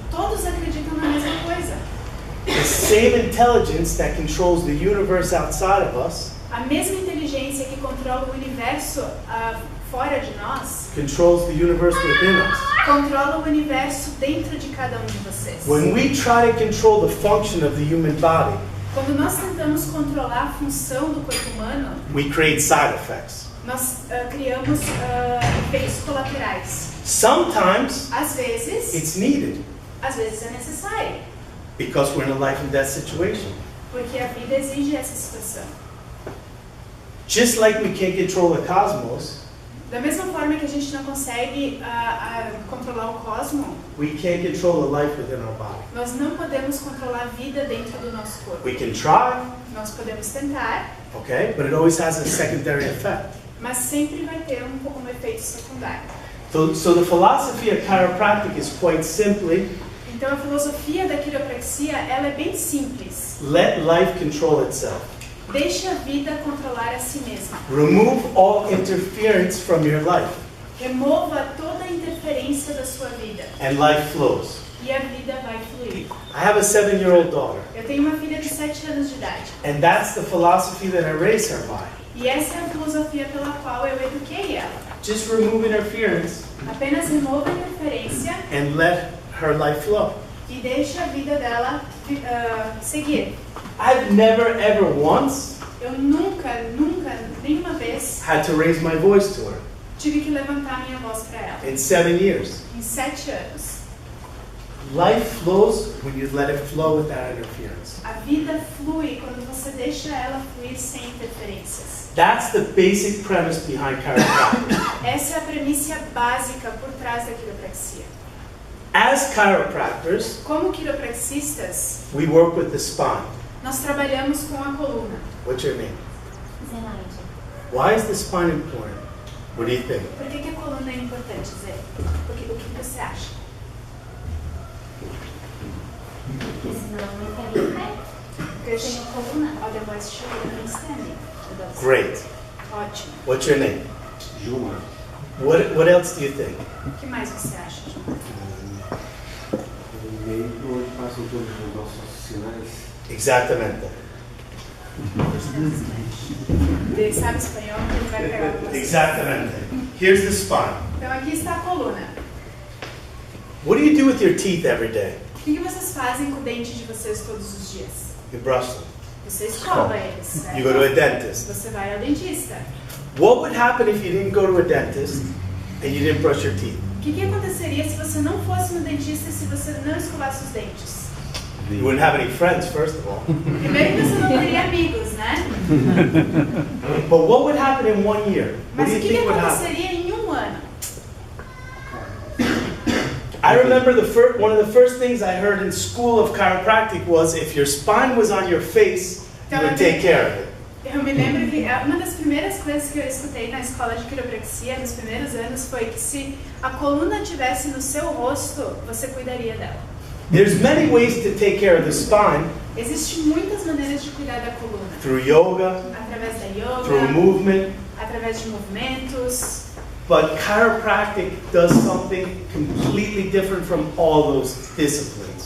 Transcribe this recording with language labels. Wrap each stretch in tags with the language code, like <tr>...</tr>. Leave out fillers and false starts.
<pt>todos acreditam na mesma coisa.</pt> <en>The same intelligence that controls the universe outside of us</en> <pt>A mesma inteligência que controla o universo fora de nós,</pt> <en>controls the universe within us.</en> <pt>controla o universo dentro de cada um de vocês.</pt> <en>When we try to control the function of the human body,</en> <pt>Quando nós tentamos controlar a função do corpo humano,</pt> <en>we create side effects.</en> <pt>nós criamos efeitos colaterais.</pt> <en>Sometimes</en> <pt>Às vezes</pt> <en>it's needed</en> <pt>é necessário,</pt> <en>because we're in a life and death situation.</en> <pt>porque a vida exige essa situação.</pt> <en>Just like we can't control the cosmos,</en> <pt>Da mesma forma que a gente não consegue controlar o cosmo,</pt> <en>we can't control the life within our body.</en> <pt>nós não podemos controlar a vida dentro do nosso corpo.</pt> <en>We can try,</en> <pt>Nós podemos tentar,</pt> <en>okay, but it always has a secondary effect.</en> <pt>mas sempre vai ter um efeito secundário.</pt> <en>So the philosophy of chiropractic is quite simply,</en> <pt>Então a filosofia da quiropraxia, ela é bem simples.</pt> <en>let life control itself.</en> <pt>Deixe a vida controlar a si mesma.</pt> <en>Remove all interference from your life,</en> <pt>Remova toda a interferência da sua vida</pt> <en>and life flows.</en> <pt>e a vida vai fluir.</pt> <en>I have a 7-year-old daughter,</en> <pt>Eu tenho uma filha de 7 anos de idade.</pt> <en>and that's the philosophy that I raised her by.</en> <pt>E essa é a filosofia pela qual eu eduquei ela.</pt> <en>Just remove interference</en> <pt>Apenas remova a interferência</pt> <en>and let her life flow.</en> <pt>e deixe a vida dela seguir.</pt> <en>I've never ever once</en> <pt>Eu nunca, nenhuma vez</pt> <en>had to raise my voice to her</en> <pt>tive que levantar minha voz para ela.</pt> <en>in 7 years.</en> <pt>Em 7 anos.</pt> <en>Life flows when you let it flow without interference.</en> <pt>A vida flui quando você deixa ela fluir sem interferências.</pt> <en>That's the basic premise behind chiropractic.</en> <pt>Essa é a premissa básica por trás da quiropraxia.</pt> <en>As chiropractors,</en> <pt>Como quiropraxistas,</pt> <en>we work with the spine.</en> <pt>nós trabalhamos com a coluna.</pt> <en>What's your name? Zenaide. Why is the spine important? What do you think?</en> <pt>Por que a coluna é importante, Zé? O que você acha? Porque senão não ficaria em pé. Porque eu tenho coluna.</pt> <en>Otherwise, she wouldn't stand. Great.</en> <pt>Ótimo.</pt> <en>What's your name? Juma. What else do you think?</en> <pt>O que mais você acha, João? No meio onde passam todos os nossos sinais. Exatamente. Ele sabe espanhol, ele vai pegar você.</pt> <en>Exactamente. Here's the spine.</en> <pt>Então aqui está a coluna.</pt> <en>What do you do with your teeth every day?</en> <pt>O que vocês fazem com o dente de vocês todos os dias?</pt> <en>You brush them.</en> <pt>Você escova eles, certo?</pt> <en>You go to a dentist.</en> <pt>Você vai ao dentista.</pt> <en>What would happen if you didn't go to a dentist and you didn't brush your teeth?</en> <pt>O que aconteceria se você não fosse no dentista e se você não escovasse os dentes?</pt> <en>You wouldn't have any friends, first of all.</en> <pt>Primeiro que você não teria amigos, né?</pt> <en>But what would happen in 1 year? What do</en> <pt>o</pt> <en>you</en> <pt>que</pt> <en>think would happen?</en> <pt>aconteceria em um ano?</pt> <en>I remember one of the first things I heard in school of chiropractic was if your spine was on your face, you would take care of it.</en> <pt>Eu me lembro que uma das primeiras coisas que eu escutei na escola de quiropraxia, nos primeiros anos, foi que se a coluna estivesse no seu rosto, você cuidaria dela.</pt> <en>There's many ways to take care of the spine.</en> <pt>Existem muitas maneiras de cuidar da coluna.</pt> <en>Through yoga,</en> <pt>Através da</pt> <en>through</en> <pt>yoga,</pt> <en>movement,</en> <pt>através de movimentos.</pt> <en>but chiropractic does something completely different from all those disciplines.</en>